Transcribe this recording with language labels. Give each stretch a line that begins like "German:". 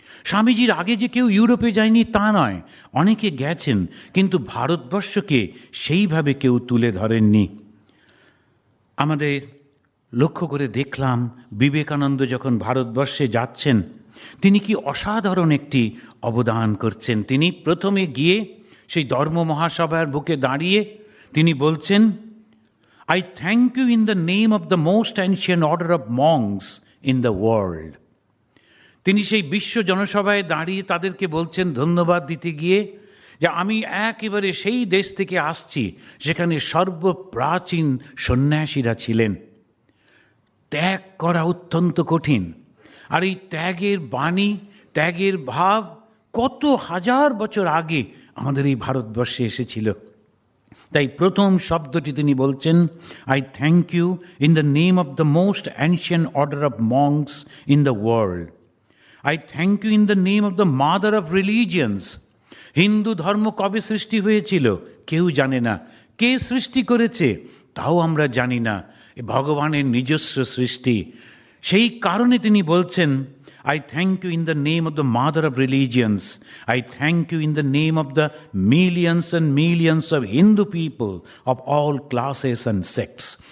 Bangla: স্বামীজির আগে যে কেউ ইউরোপে যায়নি তা নয়, অনেকে গেছেন, কিন্তু ভারতবর্ষকে সেইভাবে কেউ তুলে ধরেননি। আমাদের লক্ষ্য করে দেখলাম বিবেকানন্দ যখন ভারতবর্ষে যাচ্ছেন, তিনি কি অসাধারণ একটি অবদান করছেন। তিনি প্রথমে গিয়ে সেই ধর্ম মহাসভার বুকে দাঁড়িয়ে তিনি বলছেন,
English: I thank you in the name of the most ancient order of monks in the world.
Bangla: তিনি সেই বিশ্ব জনসভায় দাঁড়িয়ে তাদেরকে বলছেন ধন্যবাদ দিতে গিয়ে, যে আমি একেবারে সেই দেশ থেকে আসছি যেখানে সর্বপ্রাচীন সন্ন্যাসীরা ছিলেন। ত্যাগ করা অত্যন্ত কঠিন, আর এই ত্যাগের বাণী, ত্যাগের ভাব কত হাজার বছর আগে আমাদের এই ভারতবর্ষে এসেছিল। তাই প্রথম শব্দটি তিনি বলছেন,
English: I thank you in the name of the most ancient order of monks in the world. I thank you in the name of the mother of religions.
Bangla: Hindu ধর্ম কবে সৃষ্টি হয়েছিল কেউ জানে না, কে সৃষ্টি করেছে তাও আমরা জানি না, ভগবানের নিজস্ব সৃষ্টি। সেই কারণে তিনি বলছেন,
English: I thank you in the name of the mother of religions. I thank you in the name of the millions and millions of Hindu people of all classes and sects.